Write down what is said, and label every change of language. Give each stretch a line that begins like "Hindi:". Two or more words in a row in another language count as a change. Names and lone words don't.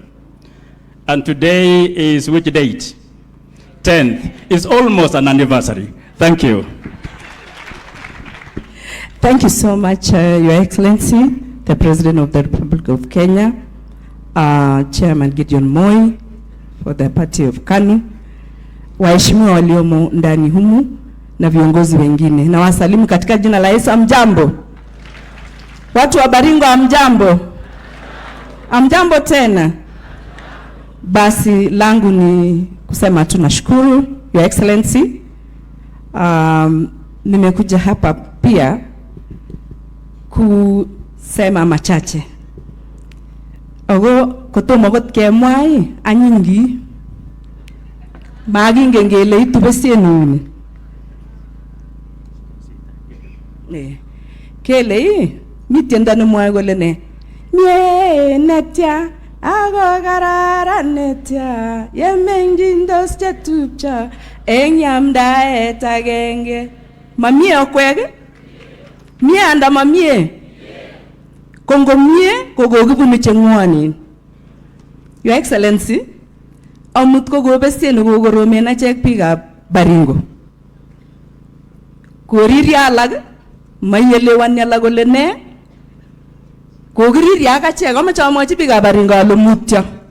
English: And today is which date? 10th. It's almost an anniversary. Thank you. Thank you so much, Your Excellency, the President of the Republic of Kenya, Chairman Gideon Moi for the party of KANU,
Swahili: waheshimiwa waliomo ndani humu na viongozi wengine. Na wasalimu katika jina la Yesu. Amjambo. Watu wa Baringo amjambo. Amjambo tena. Basi langu ni kusema tunashukuru
English: Your Excellency.
Swahili: Nimekuja hapa pia kusema machache.
Kalenjin: Ogo kotomo got kemwai anyingi maginge ngele itubesienuni. Kele mitienda nemwae kole ne mie netya ago garara netya yemengindos chetupcha eng yamdaet agenge. Mamie okwege? Mie anda mamie? Kongo mie kogokibunu chengwanin.
English: Your Excellency,
Kalenjin: amut kogobesien kogoromen achek biikab Baringo. Koriria alak mayelewani alak kole ne? Kogiriria ak achek amache amwachi biikab Baringo ale mutyo.